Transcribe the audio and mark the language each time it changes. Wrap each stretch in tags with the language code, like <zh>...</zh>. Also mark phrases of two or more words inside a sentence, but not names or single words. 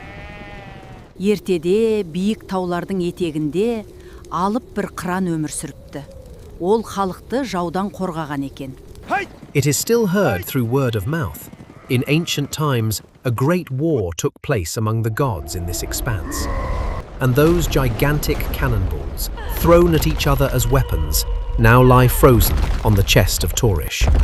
<kk>Ертеде биік таулардың етегінде алып бір қыран өмір сүріпті. Ол халықты жаудан қорғаған екен.</kk> <en>It is still heard through word of mouth. In ancient times, a great war took place among the gods in this expanse. And those gigantic cannonballs, thrown at each other as weapons, now lie frozen on the chest of Taurish.</en>